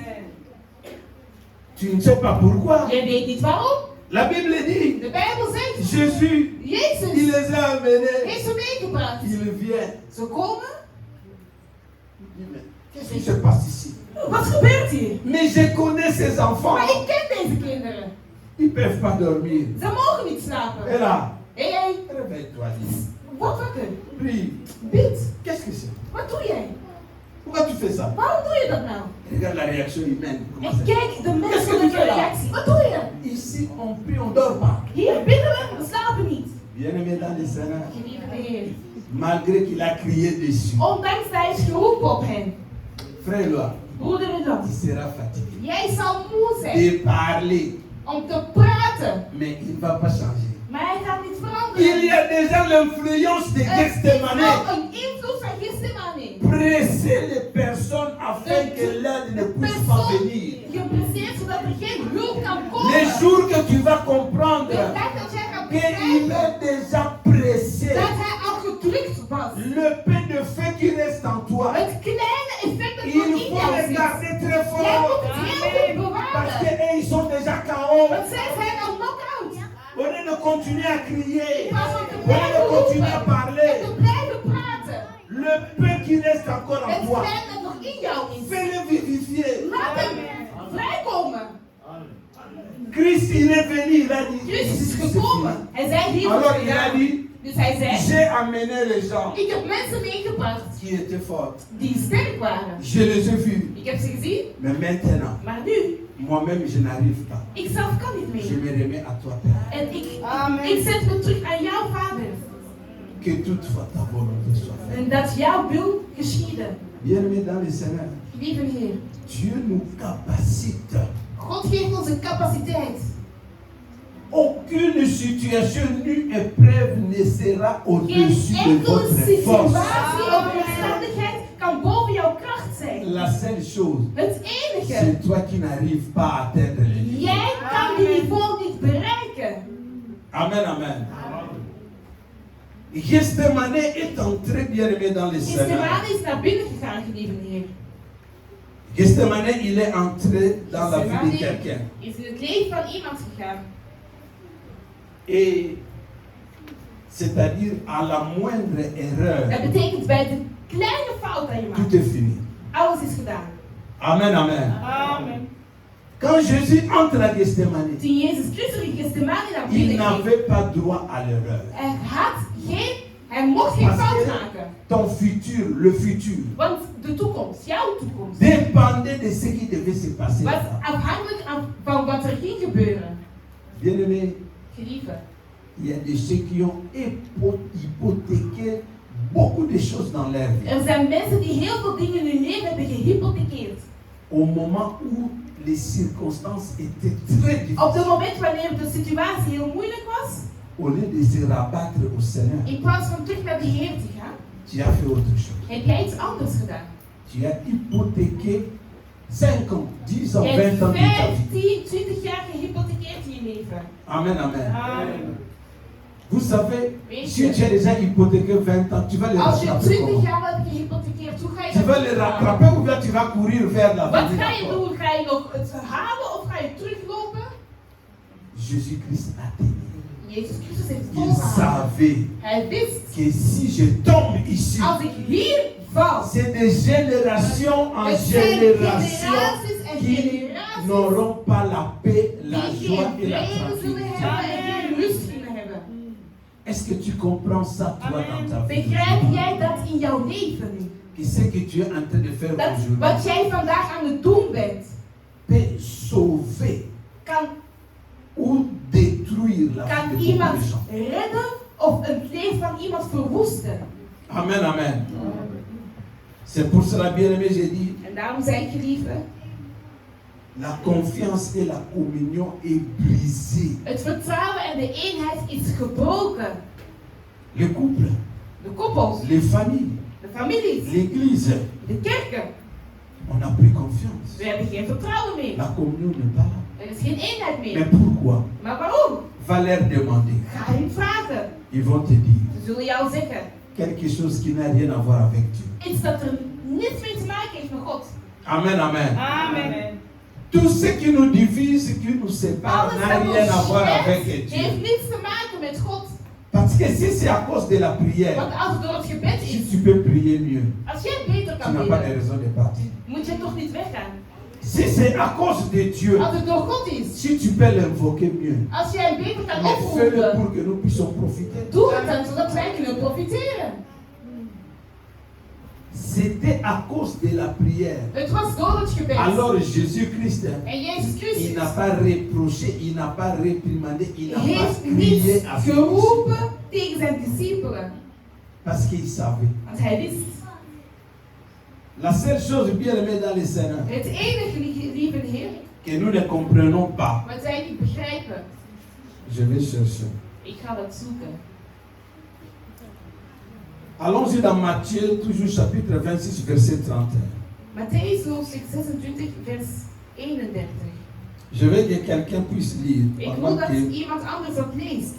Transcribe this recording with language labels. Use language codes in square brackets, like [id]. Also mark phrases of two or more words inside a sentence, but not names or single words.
[fr] Tu ne sais pas pourquoi. [nl] Je weet niet waarom. [fr] La Bible dit, [nl] De Bijbel zegt, [fr] Jésus, il [nl] Jezus [fr] les a amenés. [nl] heeft ze meegebracht. [fr] Il vient. [nl] Ze komen. [fr] Il dit, mais qu'est-ce qui se passe ici? [nl] Wat gebeurt hier? [fr] Mais je connais ces enfants. [nl] Maar ik ken deze kinderen. [fr] Ils ne peuvent pas dormir. [nl] Ze mogen niet slapen. [fr] Et là, Hé, hey, réveille-toi, dis. [nl] word wakker. [fr] Prie. [nl] Bid. [fr] Qu'est-ce que c'est? [nl] Wat doe jij? [fr] Pourquoi tu fais ça? [nl] Waarom doe je dat nou? [fr] Regarde la réaction humaine. Comment [nl] En [fr] c'est? [nl] kijk de menselijke reactie. Wat doe je? [fr] Ici, on prie, on ne dort pas. [nl] Hier bidden we slapen niet. [fr] Bien-aimé dans le Seigneur, [nl] Geliefde Heer. [fr] malgré qu'il a crié dessus, [nl] Ondanks dat hij is geroepen op hen. [fr] frère Loa, [nl] Broeder Edouard. [fr] il sera fatigué [nl] Jij zal moe zijn [fr] de parler, [nl] om te praten. [fr] mais il ne va pas changer. [nl] Maar hij gaat niet [fr] Il [nl] veranderen. [fr] y a déjà l'influence de [nl] Er is Gethsemane. wel een invloed van Gethsemane. [fr] Presser les personnes afin que l'aide ne puisse pas venir. [nl] Gepresseerd zodat er geen hulp kan komen. [fr] Les jours que tu vas [nl] De [fr] comprendre [nl] dag dat jij gaat [fr] qu'il [nl] begrijpen [fr] est déjà pressé, [nl] dat hij al gedrukt was. [fr] le peu de feu qui reste en toi, [nl] Het kleine effect dat [fr] il [nl] nog in [fr] faut [nl] jou [fr] le [nl] zit. [fr] garder très [nl] Jij [fr] fort. [nl] moet het heel goed [fr] Parce [nl] bewaren. [fr] qu'ils sont déjà KO. [nl] Want zij zijn al knock-out. [fr] Au lieu de continuer à crier, [nl] In plaats van te [fr] au lieu de [nl] blijven [fr] continuer à [nl] roepen [fr] parler, [nl] en te blijven praten. [fr] le peu qui reste encore en [nl] Het [fr] toi, [nl] kleine dat nog in jou is. [fr] fais-le vivifier. [nl] Laat hem vrijkomen. [fr] Christ, il est venu, il a dit, [nl] Jezus is [fr] ici, c'est [nl] gekomen. [fr] fini. [nl] Hij zei hier [fr] Alors il a dit, [nl] Dus hij zei, [fr] j'ai amené les gens [nl] ik heb mensen meegebracht [fr] qui étaient forts. [nl] die sterk waren. [fr] Je les ai vus. [nl] Ik heb ze gezien, [fr] Mais maintenant, [nl] maar nu, [fr] moi-même, je n'arrive pas. [nl] ik zelf kan niet [fr] Je [nl] meer. [fr] me remets à toi, Père. [nl] En ik zet me terug aan jouw Vader. [fr] Que toutefois ta volonté soit faite. [nl] En dat jouw wil geschieden. [fr] Bien-aimé dans le Seigneur, [nl] Lieve Heer, [fr] Dieu nous capacite. [nl] God geeft ons een capaciteit. [fr] Aucune situation ni épreuve ne sera au-dessus [nl] Geen [fr] de [nl] enkele [fr] votre force. [nl] situatie of omstandigheid kan boven jouw kracht zijn. [fr] La seule chose, [nl] Het enige, [fr] c'est toi qui n'arrives pas à atteindre les limites. [nl] jij kan die niveau niet bereiken. Amen, amen. [fr] Gethsemane est entré, bien-aimé, dans le Seigneur. [nl] Gethsemane is naar binnen gegaan, geliefde Heer. [fr] Gethsemane, il est entré dans la vie de quelqu'un. [nl] Is in het leven van iemand gegaan. [fr] Et c'est-à-dire à la moindre erreur, [nl] Dat betekent bij de kleine fout dat je [fr] tout [nl] maakt, [fr] est fini. [nl] alles is gedaan. Amen, amen. Amen. [fr] Quand Jésus entre à Gethsemane, [nl] Toen Jezus Christus in Gethsemane naar [fr] il [nl] binnen ging, [fr] n'avait pas droit à l'erreur. [nl] hij mocht geen [fr] Parce [nl] fout [fr] que [nl] maken. [fr] ton futur, le futur, [nl] Want de toekomst, jouw toekomst, [fr] dépendait de ce qui devait se passer. [nl] was [fr] là-bas. [nl] afhankelijk van wat er ging gebeuren. [fr] Bien-aimé, [nl] Geliefde, [fr] il y a des ceux qui ont hypothéqué beaucoup de choses dans leur vie. [nl] er zijn mensen die heel veel dingen in hun leven hebben gehypothekeerd. [fr] Au moment où les circonstances étaient très [nl] Op [fr] difficiles, [nl] het moment wanneer de situatie heel moeilijk was, [fr] au lieu de se rabattre au Seigneur, [nl] in plaats van terug naar de Heer te gaan, [fr] tu as fait autre chose. [nl] heb jij iets anders gedaan. [fr] Tu as hypothéqué 5 ans, 10 ans, [nl] Je 20 hebt [fr] ans de ta vie. [nl] 15, 20 jaar gehypothekeerd in je leven. Amen, amen. Amen. [fr] Vous savez, [nl] Weet [fr] si [nl] je, [fr] tu as déjà hypothéqué 20 ans, tu vas les [nl] als je [fr] rattraper [nl] 20 [fr] comment? [nl] jaar hebt gehypothekeerd, hoe ga je [fr] Tu [nl] dat [fr] vas les [nl] doen? [fr] rattraper ou bien tu vas courir vers la [nl] Wat [fr] vie [nl] ga je [fr] encore? [nl] doen? Ga je nog het halen of ga je teruglopen? [fr] Jésus-Christ a tenu. [nl] Jezus Christus heeft [fr] Il [nl] volgehouden. [fr] savait [nl] Hij wist, [fr] que si je tombe ici, [nl] als ik hier val, [fr] c'est de génération en [nl] het zijn [fr] génération [nl] generaties en [fr] qui [nl] generaties [fr] n'auront pas la paix, la [nl] die [fr] joie [nl] geen [fr] et la [nl] vrede zullen [fr] tranquillité. [nl] hebben en geen rust zullen hebben. [fr] Est-ce que tu comprends ça, toi, dans ta vie? [nl] Begrijp jij dat in jouw leven nu? [fr] Que ce que tu es en train de faire [nl] Dat [fr] aujourd'hui [nl] wat jij vandaag aan het doen bent, [fr] peut sauver [nl] kan [fr] ou détruire la vie [nl] kan [fr] de beaucoup [nl] iemand [fr] de gens. [nl] redden of het leven van iemand verwoesten. Amen, amen. [fr] C'est pour cela, bien-aimé, j'ai dit, [nl] En daarom zei ik, geliefde, [fr] la confiance et la communion est brisée. [nl] het vertrouwen en de eenheid is gebroken. [fr] Les couples, [nl] De koppels, [fr] les familles, [nl] de families, [fr] l'église, [nl] de kerken. [fr] on a pris confiance. [nl] We hebben geen vertrouwen meer. [fr] La communion n'est pas là. [nl] Er is geen eenheid [fr] Mais [nl] meer. [fr] pourquoi? [nl] Maar waarom? [fr] Va leur demander. [nl] Ga hem vragen. [fr] Ils vont te dire [nl] Ze zullen jou zeggen [fr] quelque chose qui n'a rien à voir avec Dieu. [nl] iets dat er niets mee te maken heeft met God. Amen, amen. Amen. [fr] Tout ce qui nous divise, qui nous sépare, [nl] Alles [fr] n'a [nl] wat [fr] rien à [nl] ons [fr] voir avec [nl] scheidt, [fr] Dieu. [nl] heeft niets te maken met God. [fr] Parce que si c'est à cause de la prière, [nl] Want als het door het gebed [fr] si [nl] is, [fr] tu peux prier mieux, [nl] als jij beter [fr] tu [nl] kan [fr] n'as pas de [nl] bidden, [fr] raison de partir. [nl] moet je toch niet weggaan. [fr] Si c'est à cause de Dieu, [nl] Als het door God is, [fr] si tu peux l'invoquer mieux, [nl] als jij beter kan [fr] mais fais-le [nl] oproepen, [fr] pour que nous puissions profiter. [nl] doe het dan zodat wij kunnen profiteren. [fr] C'était à cause de la prière. [nl] Het was door het gebed. [fr] Alors Jésus-Christ, [nl] En Jezus [fr] il [nl] Christus [fr] n'a pas reproché, il n'a pas réprimandé, il n'a pas [nl] heeft [fr] crié [nl] niet [fr] à ses disciples. [nl] geroepen tegen zijn discipelen. [fr] Parce qu'il savait. [nl] Want hij wist. [fr] La seule chose bien aimée dans les Seigneurs, [nl] Het enige, lieve Heer, [fr] que nous ne comprenons pas, [nl] wat zij niet begrijpen. [fr] je vais chercher. [nl] Ik ga dat zoeken. [fr] Allons-y dans Matthieu, toujours chapitre 26, verset 31. [nl] Matthäus hoofdstuk 26, vers 31. [fr] Je veux que quelqu'un puisse lire [nl] Ik wil [fr] pendant [nl] dat [fr] que [nl] iemand anders dat leest.